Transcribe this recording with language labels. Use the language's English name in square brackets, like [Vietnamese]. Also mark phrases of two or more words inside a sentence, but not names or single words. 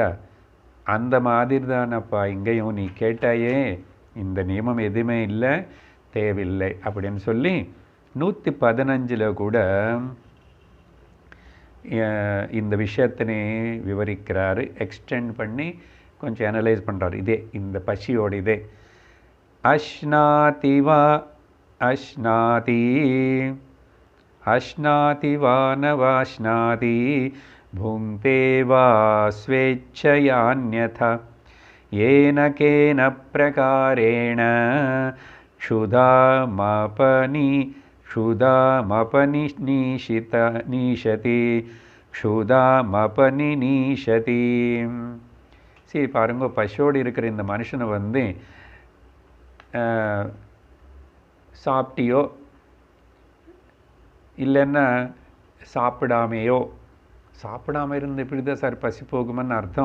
[Tamil] அந்த மாதிரி தானப்பா இங்கேயும் நீ கேட்டாயே, இந்த நியமம் எதுவுமே இல்லை, தேவையில்லை அப்படின்னு சொல்லி 115 கூட இந்த விஷயத்தினை விவரிக்கிறாரு. எக்ஸ்டெண்ட் பண்ணி கொஞ்சம் அனலைஸ் பண்ணுறாரு. இதே இந்த பசியோட இதே [Sanskrit] अश्नाति वा अश्नाति अश्नाति वा न वाश्नाति भुङ्क्ते वा स्वेच्छयान्यथा येन केन प्रकारेण क्षुधामपनिनीशति क्षुधामपनिनीशति. [Tamil] சரி பாருங்க, பசியோடு இருக்கிற இந்த மனுஷனை வந்து சாப்பிட்டியோ இல்லைன்னா சாப்பிடாமையோ, சாப்பிடாம இருந்து இப்படி தான் சார் பசி போகுமென்னு அர்த்தம்.